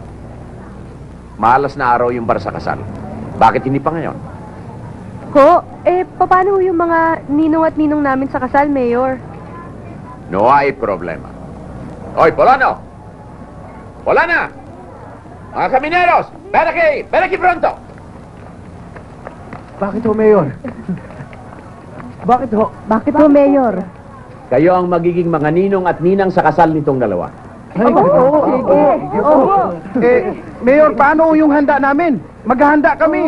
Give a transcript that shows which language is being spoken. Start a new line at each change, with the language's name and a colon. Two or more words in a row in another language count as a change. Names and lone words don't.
Filipino: Malas na araw yung para sa kasal. Bakit hindi pa ngayon? Ho, paano ho yung mga ninong at ninong namin sa kasal, Mayor?
Spanish: No hay problema. Oy, Polano!
Filipino: Polana! Mga kamineros!
Spanish: Ven aquí pronto!
Filipino: Bakit ho, Mayor? Bakit ho? Bakit ho, Mayor? Kayo ang magiging mga ninong at ninang sa kasal nitong dalawa. Mayor, paano yung handa namin? Maghahanda kami.